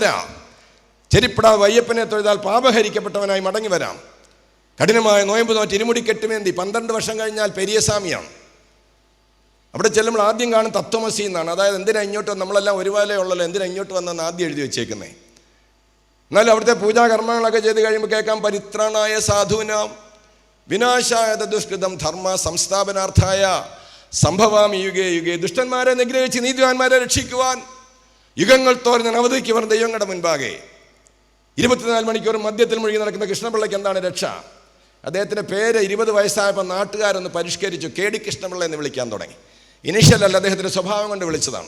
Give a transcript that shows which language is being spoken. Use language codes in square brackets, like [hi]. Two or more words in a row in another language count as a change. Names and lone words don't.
[ml] ചെരിപ്പിടാവ് അയ്യപ്പനെ തൊഴുതാൽ പാപഹരിക്കപ്പെട്ടവനായി മടങ്ങി വരാം. കഠിനമായ നോയമ്പ് നോറ്റ് ഇരുമുടി കെട്ടുമേന്തി 12 വർഷം കഴിഞ്ഞാൽ പെരിയസ്വാമിയാണ്. അവിടെ ചെല്ലുമ്പോൾ ആദ്യം കാണും തത്വമസി എന്നാണ്. അതായത് എന്തിനാ ഇങ്ങോട്ട്, നമ്മളെല്ലാം ഒരുപോലെ ഉള്ളല്ലോ, എന്തിനാ ഇങ്ങോട്ട് വന്നെന്ന് ആദ്യം എഴുതി വെച്ചേക്കുന്നത്. എന്നാലും അവിടുത്തെ പൂജാകർമ്മങ്ങളൊക്കെ ചെയ്ത് കഴിയുമ്പോൾ കേൾക്കാം, [sa] പരിത്രാണായ സാധൂനാം വിനാശായ ദുഷ്കൃതം ധർമ്മ സംസ്ഥാപനാർത്ഥായ സംഭവാമി യുഗേ യുഗേ. [ml] ദുഷ്ടന്മാരെ നിഗ്രഹിച്ച് നീതിവാന്മാരെ രക്ഷിക്കുവാൻ യുഗങ്ങൾ തോറും അവതരിക്കുവാൻ ദൈവങ്ങളുടെ മുൻപാകെ 24 മണിക്കൂർ മദ്യത്തിൽ മുഴുകി നടക്കുന്ന കൃഷ്ണപിള്ളയ്ക്ക് എന്താണ് രക്ഷ? അദ്ദേഹത്തിൻ്റെ പേര് 20 വയസ്സായപ്പോൾ നാട്ടുകാരൊന്ന് പരിഷ്കരിച്ചു. KD കൃഷ്ണപിള്ള എന്ന് വിളിക്കാൻ തുടങ്ങി. ഇനീഷ്യൽ അല്ല, അദ്ദേഹത്തിൻ്റെ സ്വഭാവം കൊണ്ട് വിളിച്ചതാണ്.